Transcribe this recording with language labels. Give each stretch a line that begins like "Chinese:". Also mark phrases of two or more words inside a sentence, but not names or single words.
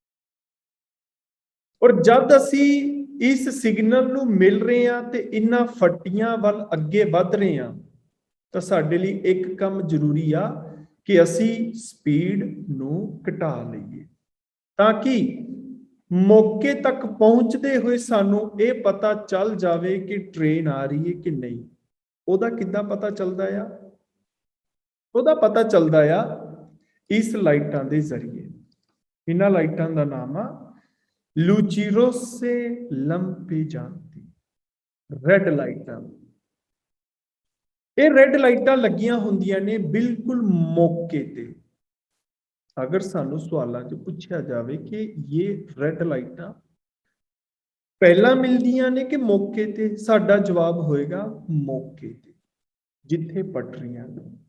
Punjabi: ਔਰ ਜਦ ਅਸੀਂ ਇਸ ਸਿਗਨਲ ਨੂੰ ਮਿਲ ਰਹੇ ਹਾਂ ਤੇ ਇਹਨਾਂ ਫੱਟੀਆਂ ਵੱਲ ਅੱਗੇ ਵੱਧ ਰਹੇ ਹਾਂ, ਤਾਂ ਸਾਡੇ ਲਈ ਇੱਕ ਕੰਮ ਜ਼ਰੂਰੀ ਆ ਕਿ ਅਸੀਂ ਸਪੀਡ ਨੂੰ ਘਟਾ ਲਈਏ, ਤਾਂ ਕਿ ਮੌਕੇ ਤੱਕ ਪਹੁੰਚਦੇ ਹੋਏ ਸਾਨੂੰ ਇਹ ਪਤਾ ਚੱਲ ਜਾਵੇ ਕਿ ਟ੍ਰੇਨ ਆ ਰਹੀ ਹੈ ਕਿ ਨਹੀਂ। ਉਹਦਾ ਕਿੱਦਾਂ ਪਤਾ ਚੱਲਦਾ ਆ? ਉਹਦਾ ਪਤਾ ਚੱਲਦਾ ਆ ਇਸ ਲਾਈਟਾਂ ਦੇ ਜ਼ਰੀਏ। ਇਹਨਾਂ ਲਾਈਟਾਂ ਦਾ ਨਾਮ ਆ
Italian: luci rosse lampeggianti,
Punjabi: ਰੈੱਡ ਲਾਈਟਾਂ। ਇਹ ਰੈੱਡ ਲਾਈਟਾਂ ਲੱਗੀਆਂ ਹੁੰਦੀਆਂ ਨੇ ਬਿਲਕੁਲ ਮੌਕੇ ਤੇ। ਅਗਰ ਸਾਨੂੰ ਸਵਾਲਾਂ 'ਚ ਪੁੱਛਿਆ ਜਾਵੇ ਕਿ ਇਹ ਰੈੱਡ ਲਾਈਟਾਂ ਪਹਿਲਾਂ ਮਿਲਦੀਆਂ ਨੇ ਕਿ ਮੌਕੇ ਤੇ, ਸਾਡਾ ਜਵਾਬ ਹੋਏਗਾ ਮੌਕੇ ਤੇ, ਜਿੱਥੇ ਪਟਰੀਆਂ ਨੇ।